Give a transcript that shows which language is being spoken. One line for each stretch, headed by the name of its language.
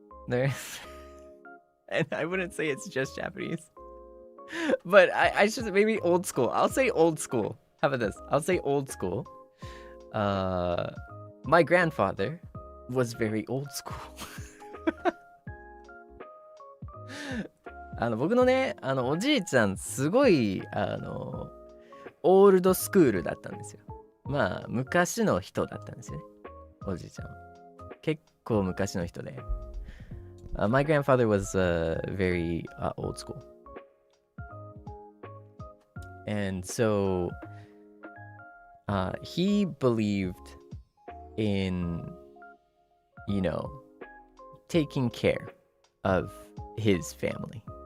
English: There, and I wouldn't say it's just Japanese, but I should maybe old school. I'll say old school. How about this? I'll say old school. My grandfather was very old school.
Japanese: 僕のね、おじいちゃんすごいオールドスクールだったんですよ。まあ昔の人だったんですよね。おじいちゃんは結構昔の人で。
English: My grandfather was very old school. And so he believed in, taking care of his family.